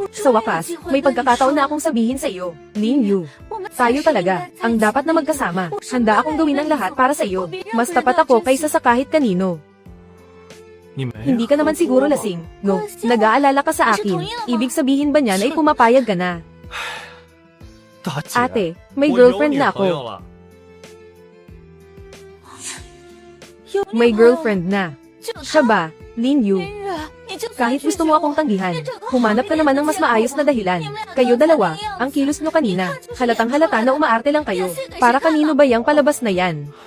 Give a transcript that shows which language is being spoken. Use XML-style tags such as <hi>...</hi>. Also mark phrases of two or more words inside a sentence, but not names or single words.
<tl>Sa wakas, may pagkakataon na akong sabihin sa iyo. Lin Yu. Tayo talaga. Ang dapat na magkasama. Handa akong gawin ang lahat para sa iyo. Mas tapat ako kaysa sa kahit kanino.</tl> <zh>你没</zh> <tl>Hindi ka naman siguro lasing. No, nag-aalala ka sa akin. Ibig sabihin ba niyan ay pumapayag ka na?</tl> <zh>大姐，</zh> <tl>Ate, may</tl> <zh>我有</zh> <tl>girlfriend</tl> <zh>女</zh> <tl>na</tl> <zh>朋友</zh> <tl>ako.</tl> <zh>了。</zh> <tl>May girlfriend na. Siya ba, Lin Yu? Kahit gusto mo akong tanggihan, humanap ka naman ng mas maayos na dahilan. Kayo dalawa, ang kilos nyo kanina, halatang halata na umaarte lang kayo. Para kanino ba yang palabas na yan?</tl>